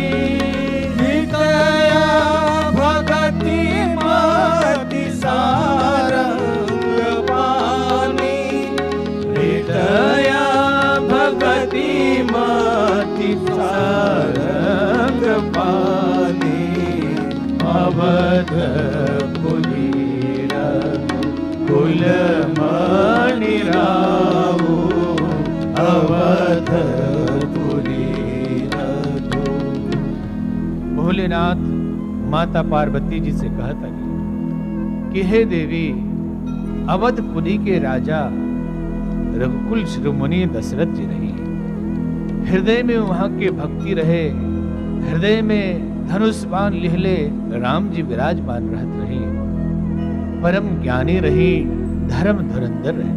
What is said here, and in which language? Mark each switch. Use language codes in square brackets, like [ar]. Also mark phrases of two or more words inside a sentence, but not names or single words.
[awa] हृदय भगति मति सारंग पानी, हृदय भगति मति सारंग पानी, अवधपुरी रघुकुल मणि रामो, अवधपुरी रघु। [bho] भोलेनाथ माता पार्वती जी से कहता कि हे देवी, अवधपुरी के राजा रघुकुल शिरोमणि दशरथ जी रही, हृदय में वहां के भक्ति रहे, हृदय में धनुष बाण लिहले राम जी विराजमान रहत रही, परम ज्ञानी रही, धर्म धुरंधर रहे।